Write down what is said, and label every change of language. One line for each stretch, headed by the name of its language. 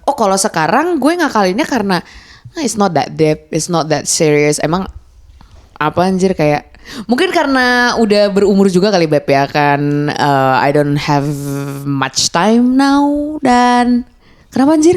Indonesian: Oh kalau sekarang gue ngakalinnya karena
English: it's not that deep, it's not that serious.
Indonesian: Emang apa anjir kayak mungkin karena udah berumur juga kali Beb ya kan.
English: I don't have much time now
Indonesian: dan kenapa anjir?